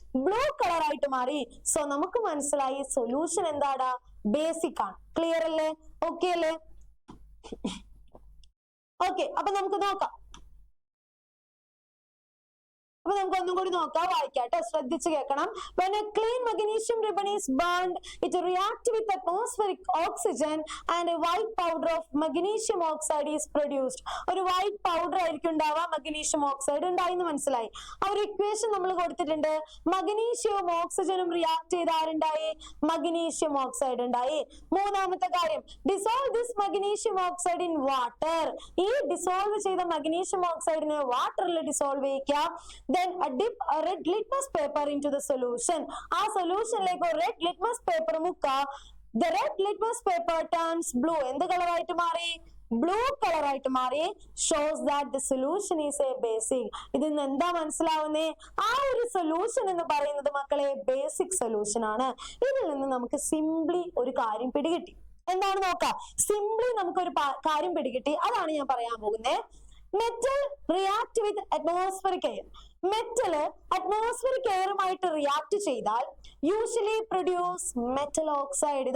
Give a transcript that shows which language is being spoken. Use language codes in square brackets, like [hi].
[ml] Blue colour ആയിട്ട് മാറി. So നമുക്ക് മനസ്സിലായി സൊല്യൂഷൻ എന്താടാ? ബേസിക് ആണ്. ക്ലിയർ അല്ലേ? ഓക്കെ അല്ലേ? ഓക്കെ, അപ്പൊ നമുക്ക് നോക്കാം. അപ്പൊ നമുക്ക് ഒന്നും കൂടി നോക്കാം, വായിക്കാട്ടോ, ശ്രദ്ധിച്ച് കേൾക്കണം. [en] When a clean magnesium ribbon is burned, it reacts with atmospheric oxygen and a white powder of magnesium oxide is produced. [ml] ഒരു [en] white powder [ml] ആയിരിക്കും ഉണ്ടാവുക, മഗ്നീഷ്യം ഓക്സൈഡ് ഉണ്ടായിന്ന് മനസ്സിലായി. ആ ഒരു ഇക്വേഷൻ നമ്മൾ കൊടുത്തിട്ടുണ്ട്. മഗ്നീഷ്യവും ഓക്സിജനും റിയാക്ട് ചെയ്ത് ആരുണ്ടായി? മഗ്നീഷ്യം ഓക്സൈഡ് ഉണ്ടായി. മൂന്നാമത്തെ കാര്യം, [en] Dissolve this magnesium oxide in water. [ml] ഈ ഡിസോൾവ് ചെയ്ത മഗ്നീഷ്യം ഓക്സൈഡിനെ വാട്ടറിൽ dissolve ചെയ്യിക്കാം. [en] Then dip a red litmus paper into the solution. [ml] ആ സൊല്യൂഷനിലേക്ക് റെഡ് ലിറ്റ്മസ് പേപ്പർ മുക്ക. [en] The red litmus paper turns blue. [ml] എന്ത് കളറായിട്ട് മാറി? ബ്ലൂ കളറായിട്ട് മാറി. [en] Shows that the solution is a basic. [ml] ഇതിൽ നിന്ന് എന്താ മനസ്സിലാവുന്നേ? ആ ഒരു സൊല്യൂഷൻ എന്ന് പറയുന്നത് മക്കളെ ബേസിക് സൊല്യൂഷൻ ആണ്. ഇതിൽ നിന്ന് നമുക്ക് സിംപ്ലി ഒരു കാര്യം പിടികിട്ടി. എന്താണ് നോക്കാം? സിംപ്ലി നമുക്കൊരു കാര്യം പിടികിട്ടി. അതാണ് ഞാൻ പറയാൻ പോകുന്നത്. [en] Metal react with atmospheric air. [ml] Metal atmospheric എയറുമായിട്ട് react ചെയ്താൽ യൂഷ്വലി പ്രൊഡ്യൂസ് മെറ്റൽ ഓക്സൈഡ്.